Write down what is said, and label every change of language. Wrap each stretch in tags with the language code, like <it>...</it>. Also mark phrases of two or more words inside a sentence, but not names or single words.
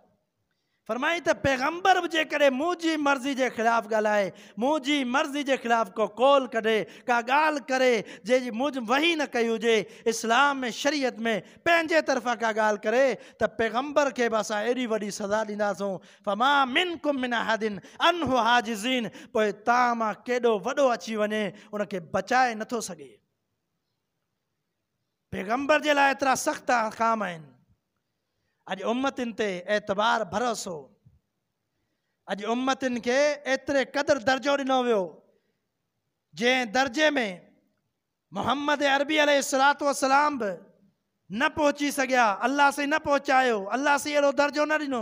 <sd>फरमाई त पैगंबर बि जेकॾहिं मुंहिंजी मर्ज़ी जे ख़िलाफ़ु ॻाल्हाए, मुंहिंजी मर्ज़ी जे ख़िलाफ़ु को कौल कढे, का ॻाल्हि करे जंहिंजी मुंहिंजी वही न कई हुजे, इस्लाम में शरीयत में पंहिंजे तरफ़ां का ॻाल्हि करे त पैगंबर खे बि असां एॾी वॾी सज़ा ॾींदासूं।</sd> <ar>فما منكم من أحد عنه حاجزين,</ar> <sd>पोइ तव्हां मां केॾो वॾो अची वञे उनखे बचाए नथो सघे। पैगंबर जे लाइ एतिरा सख़्त अहकाम आहिनि। अॼु उम्मतिन ते एतबार भरोसो, अॼु उम्मतिन खे एतिरे क़दुरु दर्जो ॾिनो वियो जंहिं दर्जे में मोहम्मद अरबी</sd> <ar>عليه الصلاة والسلام</ar> <sd>बि न पहुची सघिया, अल्लाह से न पहुचायो, अल्लाह से अहिड़ो दर्जो न ॾिनो।</sd>